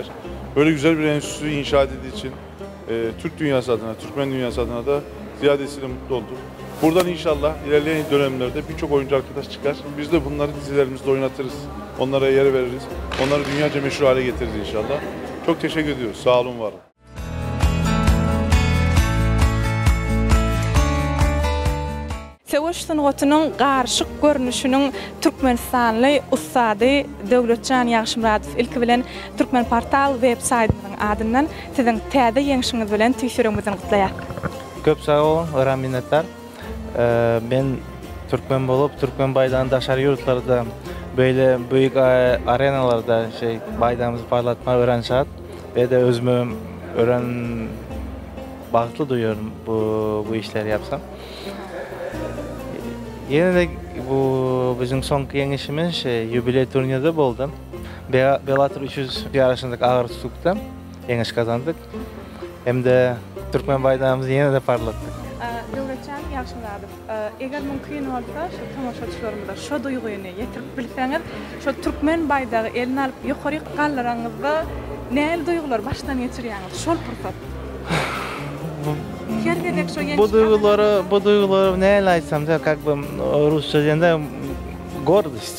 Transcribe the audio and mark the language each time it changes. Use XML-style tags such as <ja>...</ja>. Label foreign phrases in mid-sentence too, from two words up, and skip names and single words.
<tr>Böyle güzel bir enstitü inşa edildiği için Türk dünyası adına, Türkmen dünyası adına da ziyadesiyle mutlu olduk. Buradan inşallah ilerleyen dönemlerde birçok oyuncu arkadaş çıkar. Biz de bunları dizilerimizde oynatırız. Onlara yer veririz. Onları dünyaca meşhur hale getiririz inşallah. Çok teşekkür ediyoruz. Sağ olun, var olun.</tr> <tk>Söwüş sunugatynyň garşyk görnüşiniň Türkmenistanly ustady Döwletjan Ýagşymradow ilki bilen Türkmen Portal websaytynyň adyndan siziň täze ýeňişiňiz bilen tüýşürüňizi gutlaýar.</tk> <tr>Köp sağ olun, minnettar. Ben</tr> <tk>Türkmen bolup, Türkmen baýdan daşary ýurtlarda</tk> <tr>böyle büyük arenalarda bayrağımızı parlatma öğrenşat ve de özümü bağlı duyuyorum bu işleri yapsam. Yine de bu bizim son yengişimiz jubiley turnirde oldu. Bellator 300 yarışındaki ağır tutukta yengiş kazandık. Hem de Türkmen bayrağımızı yine de parlattık.</tr> <tk>Döwletçän ýagşyladyp, eger mümkin bolsa, şu tamaşaçylarymyza şu duýguny ýetirip bilseňiz, şu türkmen baydagy elini alyp ýokary gallaryňyzda näme duýgular başdan geçirýäňiz? Şol pursat.</tk> <tr>Bu duyguları ne aysam da</tr> <ru>как бы</ru> <tr>Rusça diyende гордость.</tr>